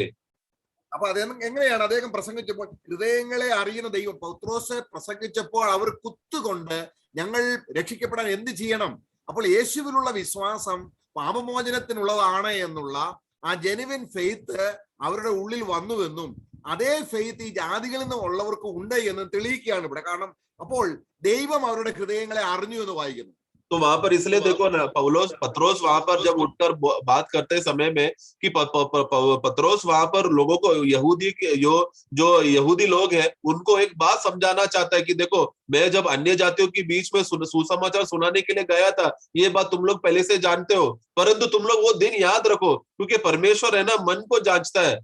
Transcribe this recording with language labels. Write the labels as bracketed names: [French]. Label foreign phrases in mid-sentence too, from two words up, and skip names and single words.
[Malayalam] അപ്പൊ എങ്ങനെയാണ് അദ്ദേഹം പ്രസംഗിച്ചപ്പോൾ ഹൃദയങ്ങളെ അറിയുന്ന ദൈവം പൗത്രോസ് പ്രസംഗിച്ചപ്പോൾ അവർ കുത്തുകൊണ്ട് ഞങ്ങൾ രക്ഷിക്കപ്പെടാൻ എന്ത് ചെയ്യണം? അപ്പോൾ യേശുവിലുള്ള വിശ്വാസം പാപമോചനത്തിനുള്ളതാണ് എന്നുള്ള ആ [English] genuine faith [Malayalam] അവരുടെ ഉള്ളിൽ വന്നുവെന്നും അതേ ഫെയ്ത്ത് ഈ ജാതികളിൽ നിന്ന് ഉള്ളവർക്ക് ഉണ്ട് എന്ന് തെളിയിക്കുകയാണ് ഇവിടെ. കാരണം അപ്പോൾ ദൈവം അവരുടെ ഹൃദയങ്ങളെ അറിഞ്ഞു എന്ന് വായിക്കുന്നു. [Hindi] तो वहां पर इसलिए देखो ना, पत्रोस वहां पर जब उठकर बात करते समय में कि पत्रोस वहां पर लोगों को जो यहूदी लोग हैं उनको एक बात समझाना चाहता है कि देखो, मैं जब अन्य जातियों के बीच में सुसमाचार सुनाने के लिए गया था, ये बात तुम लोग पहले से जानते हो, परंतु तुम लोग वो दिन याद रखो, क्योंकि परमेश्वर है ना मन को जांचता है.